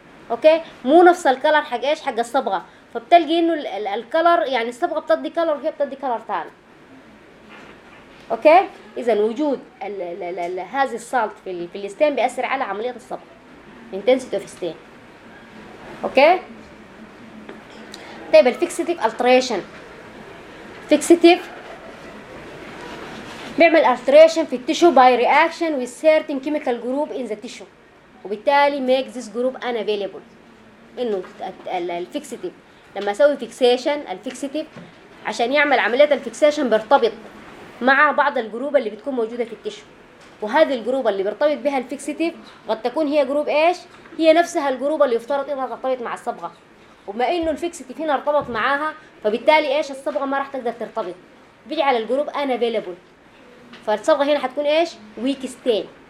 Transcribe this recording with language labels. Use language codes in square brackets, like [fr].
[ar] اوكي؟ مو نفس الكلر حق ايش؟ حق الصبغه، فبتلقي انه الكلر يعني الصبغه بتدي كلر وهي بتدي كلر ثاني. اوكي؟ اذا وجود هذه السالت في الستين بياثر على عمليه الصبغه [en] Intensity of stain. [ar] اوكي؟ طيب الفيكسيتيف التريشن. فيكسيتيف بيعمل [en] alteration [ar] في التشو [en] by reaction with certain chemical group in the tissue [ar] وبالتالي [en] make this group unavailable. [ar] إنه الفيكسيتيف لما أسوي fixation الفيكسيتيف عشان يعمل عملية الفيكسيشن بيرتبط مع بعض الجروب اللي بتكون موجودة في التشو، وهذه الجروب اللي بيرتبط بها الفيكسيتيف قد تكون هي جروب إيش؟ هي نفسها الجروب اللي يفترض إنها ترتبط مع الصبغة، وما إنه الفيكسيتيف هنا ارتبط معاها فبالتالي إيش الصبغة ما راح تقدر ترتبط، بيجعل الجروب unavailable فالصبغه هنا حتكون ايش؟ ويك ستين.